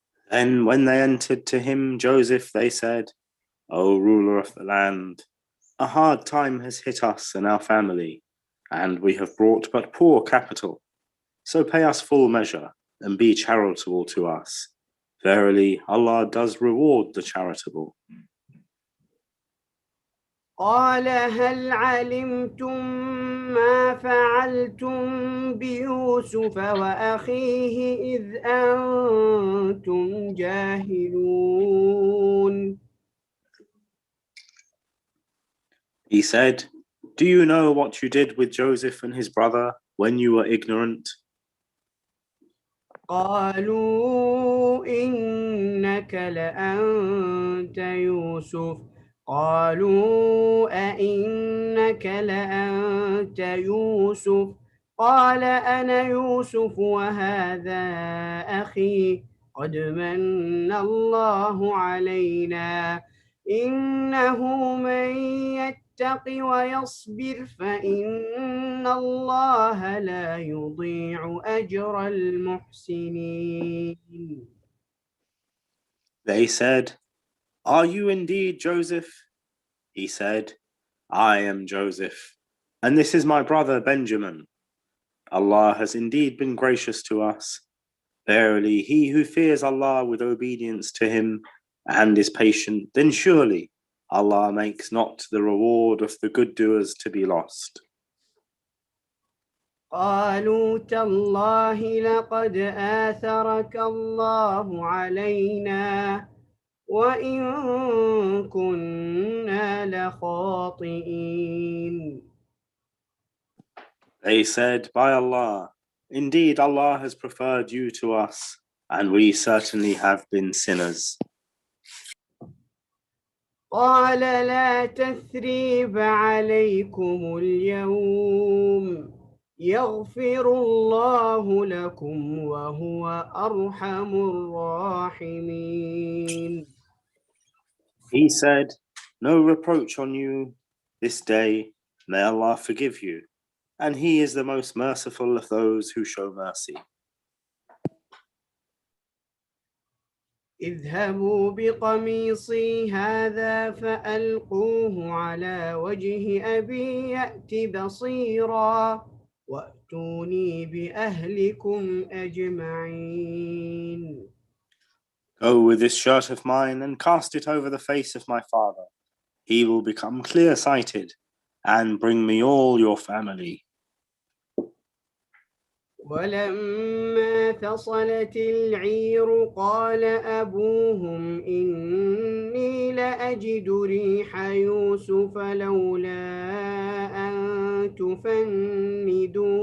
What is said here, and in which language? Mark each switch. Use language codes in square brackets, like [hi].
[en] Then when they entered to him Joseph, they said, "O ruler of the land, a hard time has hit us and our family, and we have brought but poor capital. So pay us full measure and be charitable to us. Verily, Allah does reward the charitable." [ar] قال هل علمتم ما فعلتم بيوسف وأخيه إذ أنتم جاهلون. [en] He said, "Do you know what you did with Joseph and his brother when you were ignorant?" [ar] قالوا إنك لأنت يوسف قالوا أئنك لأنت يوسف قال أنا يوسف وهذا أخي قد من الله علينا إنه من يتق ويصبر فإن الله لا يضيع أجر المحسنين. [en] They said, "Are you indeed Joseph?" He said, "I am Joseph, and this is my brother Benjamin. Allah has indeed been gracious to us. Verily, he who fears Allah with obedience to him and is patient, then surely Allah makes not the reward of the good doers to be lost." [ar] قالوا تالله لقد آثرك الله علينا وإن كنا لخاطئين. [en] They said, "By Allah, indeed Allah has preferred you to us, and we certainly have been sinners." [ar] قال لا تثريب عليكم اليوم يغفر الله لكم وهو أرحم الراحمين. [en] He said, "No reproach on you this day. May Allah forgive you, and He is the most merciful of those who show mercy." [ar] اذهبوا بقميصي هذا فألقوه على وجه أبي يأت بصيرا وأتوني بأهلكم أجمعين. [en] Go with this shirt of mine and cast it over the face of my father. He will become clear-sighted and bring me all your family. [ar] ولما فصلت العير قال أبوهم إني لأجد ريح يوسف لولا أن تفندون.